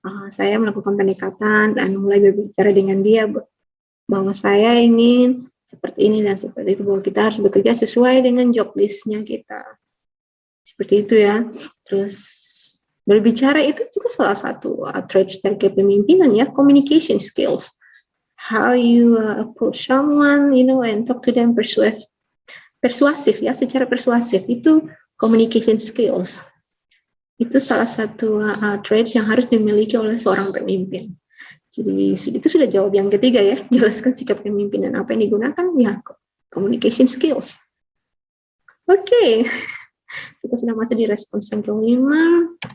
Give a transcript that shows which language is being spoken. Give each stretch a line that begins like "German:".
Indonesian: Saya melakukan pendekatan dan mulai berbicara dengan dia bahwa saya ingin seperti ini dan seperti itu, bahwa kita harus bekerja sesuai dengan job list-nya kita. Seperti itu ya. Terus berbicara itu juga salah satu traits dari kepemimpinan ya, communication skills.
English: How you approach someone, and talk to them
Indonesian: persuasif ya, secara persuasif itu
English: communication skills.
Indonesian: Itu salah satu traits yang harus dimiliki oleh seorang pemimpin. Jadi itu sudah jawab yang ketiga ya, jelaskan sikap kepemimpinan apa yang digunakan ya, communication skills. Oke, kita sudah masuk di respons yang kelima.